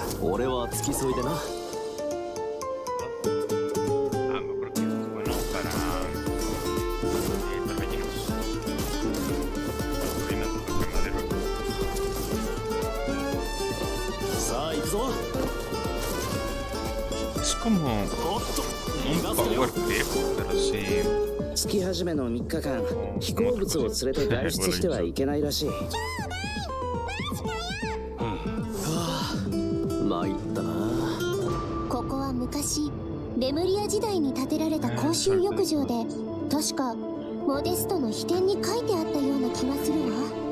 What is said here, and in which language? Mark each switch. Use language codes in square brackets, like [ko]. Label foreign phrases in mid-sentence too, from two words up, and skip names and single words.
[ja] 俺は付き添いでな。さあ行くぞ。 [es] Es como un [en] power trip, [es] pero sí. [ja] 月始めの3日間飛行物を連れて外出してはいけないらしい。参ったな。ここは昔レムリア時代に建てられた公衆浴場で、確かモデストの秘典に書いてあったような気がするわ。